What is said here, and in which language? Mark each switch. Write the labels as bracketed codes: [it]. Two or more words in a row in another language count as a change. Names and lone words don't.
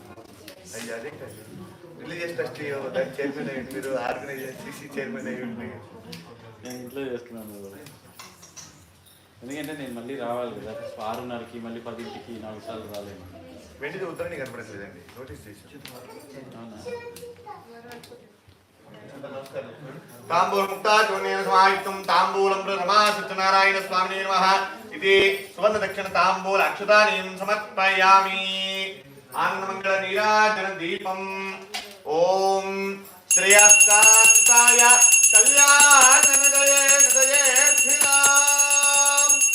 [te] అయ్యి అదే కాదు [en] religious trustee [te] దాని చైర్మన్ అయ్యండి మీరు [en] organization CC chairman [te] అయ్యండి నేను ఇంట్లో చేస్తున్నాను ఎందుకంటే నేను మళ్ళీ రావాలి కదా 6:30కి మళ్ళీ 10ంటికి 4 సార్లు రాలేను వెంటనే ఉత్తరాన్ని కనపడట్లేదండి నోటీస్ చేసి [sa] तांबूल मुक्ता चूर्णेन समायुक्तं तांबूलं प्रथमा सत्यनारायण स्वामिने नमः इति सुवर्ण दक्षिण तांबूल अक्षतानीं समर्पयामि आनंदमंगल नीराजन दीपम ओम श्रेयस्कांताय कल्याणदये नदयेर्थिनाम